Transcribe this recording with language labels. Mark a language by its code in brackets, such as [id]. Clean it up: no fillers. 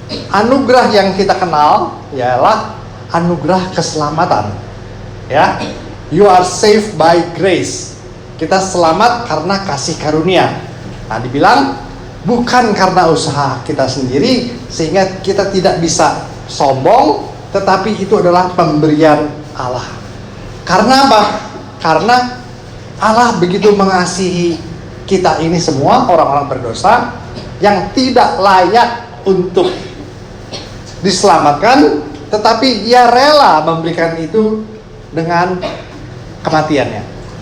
[id] Anugerah yang kita kenal ialah anugerah keselamatan. [en] Ya, you are saved by grace. [id] Kita selamat karena kasih karunia. Nah, dibilang bukan karena usaha kita sendiri sehingga kita tidak bisa sombong, tetapi itu adalah pemberian Allah. Karena apa? Karena Allah begitu mengasihi kita ini semua orang-orang berdosa yang tidak layak untuk diselamatkan, tetapi Ia rela memberikan itu dengan kematiannya.